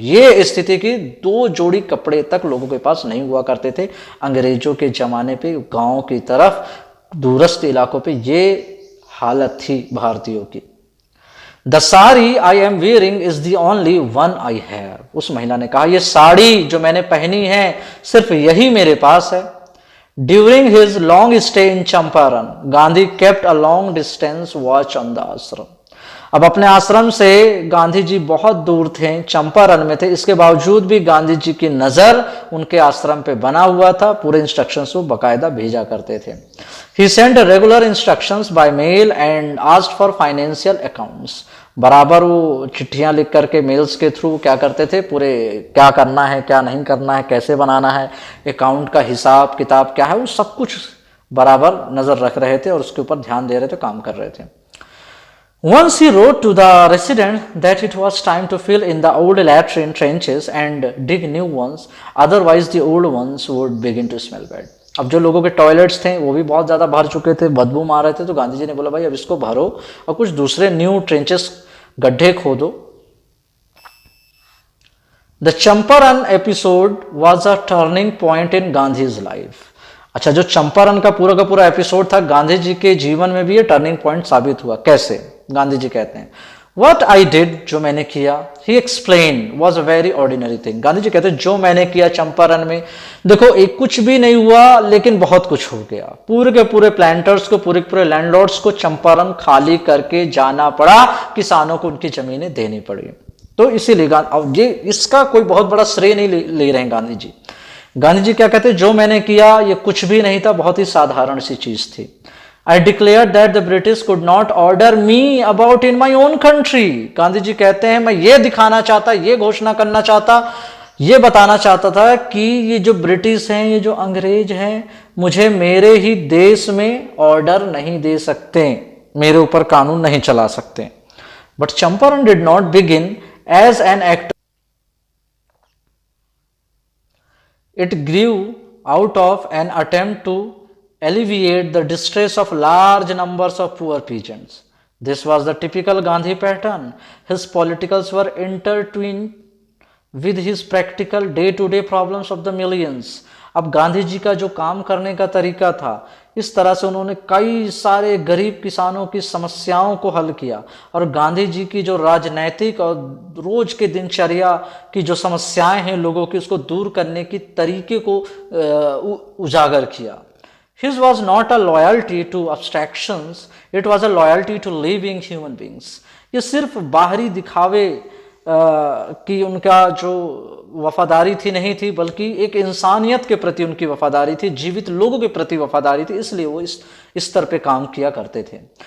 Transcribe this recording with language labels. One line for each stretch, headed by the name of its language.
Hindi: ये स्थिति की 2 जोड़ी कपड़े तक लोगों के पास नहीं हुआ करते थे अंग्रेजों के जमाने पे। गांव की तरफ, दूरस्थ इलाकों पे ये हालत थी भारतीयों की।
English: The sari I am wearing is the only one I have.
Hindi: उस महिला ने कहा, ये साड़ी जो मैंने पहनी है सिर्फ यही मेरे पास है।
English: During his long stay in Champaran, Gandhi kept a long distance watch on the ashram.
Hindi: अब अपने आश्रम से गांधी जी बहुत दूर थे, चंपारण में थे, इसके बावजूद भी गांधी जी की नजर उनके आश्रम पे बना हुआ था। पूरे इंस्ट्रक्शंस वो बकायदा भेजा करते थे।
English: He sent regular instructions by mail and asked for financial accounts.
Hindi: बराबर वो चिट्ठियां लिख करके मेल्स के थ्रू क्या करते थे, पूरे क्या करना है, क्या नहीं करना है, कैसे बनाना है, अकाउंट का हिसाब किताब क्या है, वो सब कुछ बराबर नजर रख रहे थे और उसके ऊपर ध्यान दे रहे थे, काम कर रहे थे।
English: Once he wrote to the resident that it was time to fill in the old latrine trenches and dig new ones, otherwise the old ones would begin to smell bad.
Hindi: अब जो लोगों के टॉयलेट्स थे वो भी बहुत ज़्यादा भर चुके थे, बदबू मार रहे थे, तो गांधी जी ने बोला भाई अब इसको भरो और कुछ दूसरे न्यू ट्रेंचेस, गड्ढे खोदो।
English: The Champaran episode was a turning point in Gandhi's life.
Hindi: अच्छा, जो चंपारण का पूरा एपिसोड था गांधी जी के जीवन में भी ये टर्निंग पॉइंट साबित हुआ। कैसे? गांधी जी कहते हैं,
English: What I did,
Hindi: जो मैंने किया,
English: he explained, was a very ordinary thing.
Hindi: Gandhi ji कहते हैं जो मैंने किया चंपारण में, देखो एक कुछ भी नहीं हुआ लेकिन बहुत कुछ हो गया। पूरे के पूरे प्लांटर्स को, पूरे के पूरे लैंडलॉर्ड्स को चंपारण खाली करके जाना पड़ा, किसानों को उनकी जमीनें देनी पड़ी। तो इसीलिए अब ये इसका कोई बहुत बड़ा श्रेय नहीं ले रहे हैं गांधी जी। गांधी जी क्या कहते हैं, जो मैंने किया ये कुछ भी नहीं था, बहुत ही साधारण सी चीज थी।
English: I declared that the British could not order me about in my own country.
Hindi: Gandhi ji कहते हैं मैं ये दिखाना चाहता, ये घोषणा करना चाहता, ये बताना चाहता था कि ये जो ब्रिटिश हैं, ये जो अंग्रेज हैं, मुझे मेरे ही देश में ऑर्डर नहीं दे सकते, मेरे ऊपर कानून नहीं चला सकते।
English: But Champaran did not begin as an act. It grew out of an attempt to alleviate the distress of large numbers of poor peasants. This was the typical Gandhi pattern. His politicals were intertwined with his practical day-to-day problems of the millions.
Hindi: अब गांधी जी का जो काम करने का तरीका था, इस तरह से उन्होंने कई सारे गरीब किसानों की समस्याओं को हल किया, और गांधी जी की जो राजनैतिक और रोज के दिनचर्या की जो समस्याएं हैं लोगों की, उसको दूर करने की तरीके को उजागर किया.
English: His was not a loyalty to abstractions, it was a loyalty to living human beings.
Hindi: ये सिर्फ बाहरी दिखावे की उनका जो वफादारी थी नहीं थी, बल्कि एक इंसानियत के प्रति उनकी वफादारी थी, जीवित लोगों के प्रति वफादारी थी, इसलिए वो इस स्तर पे काम किया करते थे.